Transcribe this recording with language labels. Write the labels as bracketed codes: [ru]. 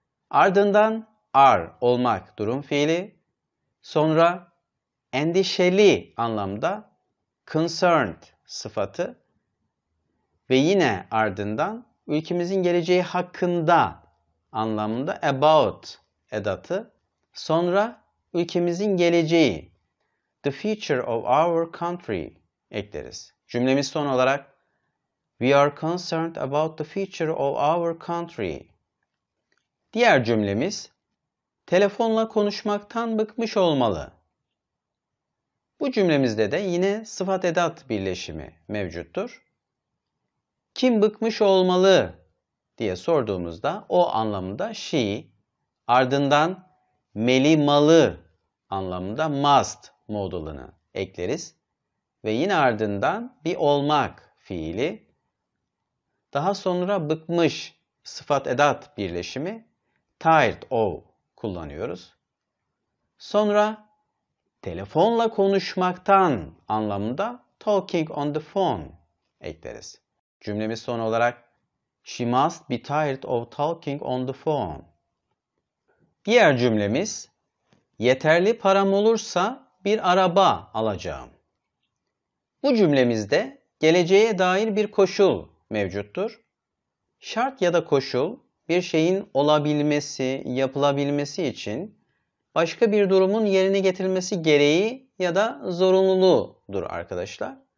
[tr] Ardından are olmak durum fiili. Sonra endişeli anlamda concerned sıfatı ve yine ardından ülkemizin geleceği hakkında anlamında about edatı. Sonra ülkemizin geleceği [en] the future of our country [tr] ekleriz. Cümlemiz son olarak [en] we are concerned about the future of our country. [tr] Diğer cümlemiz telefonla konuşmaktan bıkmış olmalı. Bu cümlemizde de yine sıfat edat birleşimi mevcuttur. Kim bıkmış olmalı diye sorduğumuzda o anlamında she, ardından melimalı anlamında must modalını ekleriz. Ve yine ardından bir olmak fiili. Daha sonra bıkmış sıfat edat birleşimi [en] tired of [tr] kullanıyoruz. Sonra telefonla konuşmaktan anlamında [en] talking on the phone [tr] ekleriz. Cümlemiz son olarak [en] she must be tired of talking on the phone. [tr] Diğer cümlemiz, yeterli param olursa bir araba alacağım. Bu cümlemizde geleceğe dair bir koşul mevcuttur. Şart ya da koşul bir şeyin olabilmesi, yapılabilmesi için başka bir durumun yerine getirilmesi gereği ya da zorunluluğudur arkadaşlar.